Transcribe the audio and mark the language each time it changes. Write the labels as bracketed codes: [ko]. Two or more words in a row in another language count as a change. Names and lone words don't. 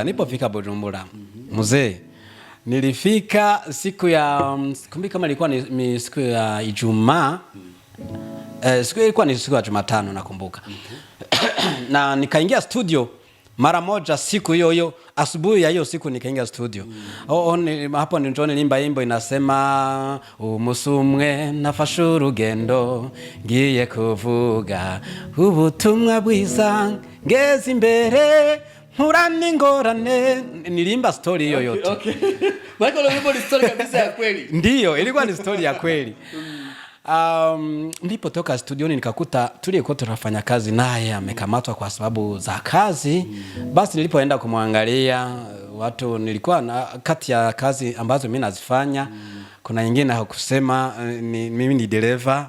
[sw] Nilipofika Bujumbura, mzee, nilifika siku ya kumbi kama ilikuwa ni siku ya Ijumaa. Ilikuwa ni siku ya Jumatano nakumbuka. Na nikaingia studio mara moja siku hiyo asubuhi ya hiyo siku nikaingia studio. Hapo ndio nilimba imbo inasema [rn] umusumwe nafashe urugendo ngiye kuvuga ubutumwa bwiza ngeze imbere murani ngorane. [sw] Nilimba story hiyo yote. Okay. Michael Olivo ni story kabisa ya kweli. Ndio, ilikuwa ni story ya kweli. Nilipotoka studioni nikakuta tulikuwa tunafanya kazi naye amekamatwa kwa sababu za kazi. Basi nilipoenda kumwangalia watu, nilikuwa kati ya kazi ambazo mimi nazifanya kuna nyingine hakusema mimi ni dereva.